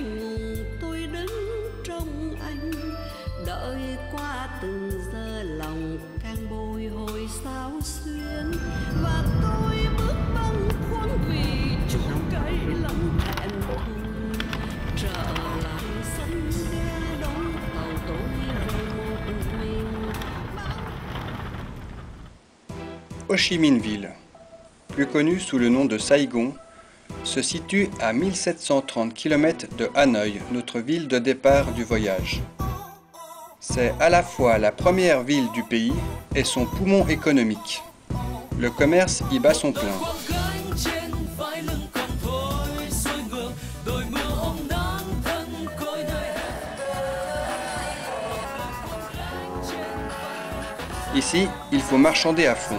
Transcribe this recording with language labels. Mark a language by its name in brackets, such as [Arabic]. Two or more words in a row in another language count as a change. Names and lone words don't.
[Vietnamese] ngùng, tôi đứng trong anh đợi qua từng giờ lòng càng bồi hồi xao xuyến, và tôi bước bâng khuâng vì chút cây lòng hẹn thùng trở lại sân ga đón tàu tôi về một mình. [French] Ho Chi Minh Ville, plus connu sous le nom de Saigon, se situe à 1730 km de Hanoï, notre ville de départ du voyage. C'est à la fois la première ville du pays et son poumon économique. Le commerce y bat son plein. Ici, il faut marchander à fond.